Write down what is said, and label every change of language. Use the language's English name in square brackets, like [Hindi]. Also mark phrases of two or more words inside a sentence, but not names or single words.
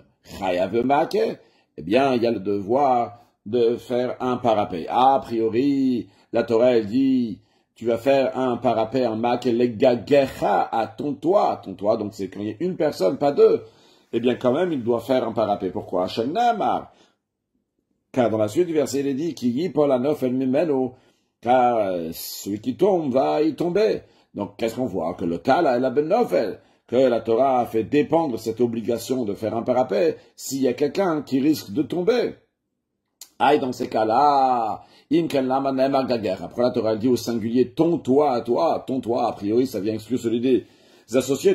[Hebrew] חייב מעקה, [French] eh bien, il y a le devoir de faire un parapet. A priori, la Torah, elle dit, tu vas faire un parapet, un [Hebrew] מעקה, לגגך, [French] à ton toit, donc c'est quand il y a une personne, pas deux. Eh bien, quand même, il doit faire un parapet. Pourquoi? Shenamar. Car dans la suite du verset, il est dit, [Hebrew] כי יפול הנופל ממנו, [French] car celui qui tombe va y tomber. Donc, qu'est-ce qu'on voit? Que le Kala et la Ben Novel, que la Torah a fait dépendre cette obligation de faire un parapet s'il y a quelqu'un qui risque de tomber. Aïe, dans ces cas-là, après la Torah dit au singulier, ton toit à toi, ton toit, a priori, ça vient exclure celui des associés.